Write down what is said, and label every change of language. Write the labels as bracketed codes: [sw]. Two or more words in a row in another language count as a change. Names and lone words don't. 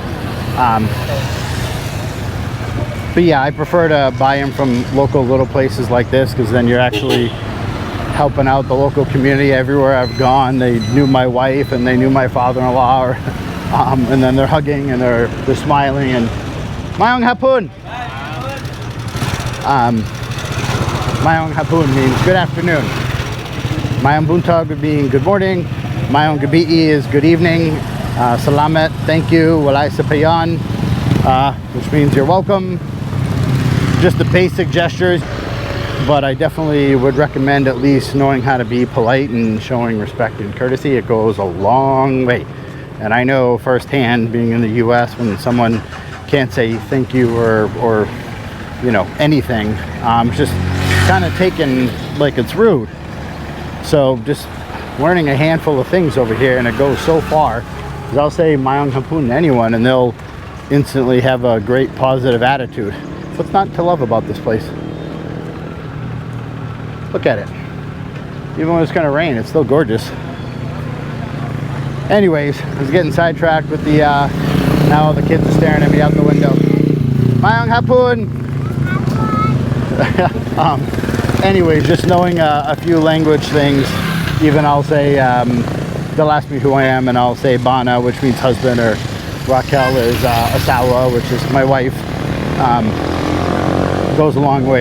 [en] But yeah, I prefer to buy them from local little places like this because then you're actually helping out the local community. Everywhere I've gone, they knew my wife and they knew my father-in-law, or, and then they're hugging and they're smiling and [ceb] Mayong hapon. Mayong hapon [en] means good afternoon. [ceb] Mayong buntag [en] would mean good morning. [ceb] Mayong gabi [en] is good evening. Salamat, thank you. [ceb] Walay sa payan, [en] which means you're welcome. Just the basic gestures, but I definitely would recommend at least knowing how to be polite and showing respect and courtesy. It goes a long way. And I know firsthand, being in the US, when someone can't say thank you or you know, anything, just kind of taken like it's rude. So just learning a handful of things over here, and it goes so far, because I'll say [ceb] mayong hapon [en] to anyone and they'll instantly have a great positive attitude. What's not to love about this place? Look at it. Even when it's gonna rain, it's still gorgeous. Anyways, I was getting sidetracked with the now all the kids are staring at me out the window. [ceb] Mayong hapon. [en] Anyways, just knowing a few language things. Even I'll say they'll ask me who I am, and I'll say Bana, which means husband, or Raquel is asawa, which is my wife. Goes a long way.